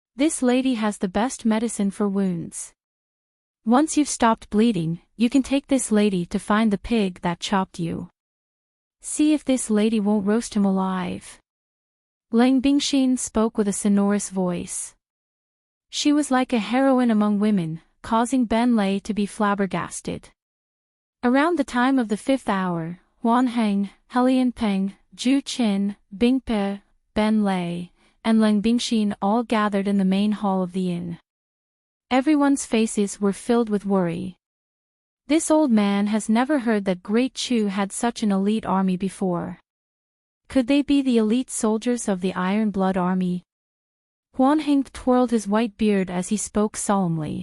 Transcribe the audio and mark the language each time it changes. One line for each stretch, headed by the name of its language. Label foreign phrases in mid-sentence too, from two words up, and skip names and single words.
English: This lady has the best medicine for wounds. Once you've stopped bleeding, you can take this lady to find the pig that chopped you. See if this lady won't roast him alive. Lang Bingxin spoke with a sonorous voice. She was like a heroine among women, causing Ben Lei to be flabbergasted. Around the time of the 5th hour, Huan Heng, Helian Peng, Zhu Qin, Bing Pe, Ben Lei, and Lang Bingxin all gathered in the main hall of the inn. Everyone's faces were filled with worry. This old man has never heard that Great Chu had such an elite army before. Could they be the elite soldiers of the Iron Blood Army? Huan Heng twirled his white beard as he spoke solemnly.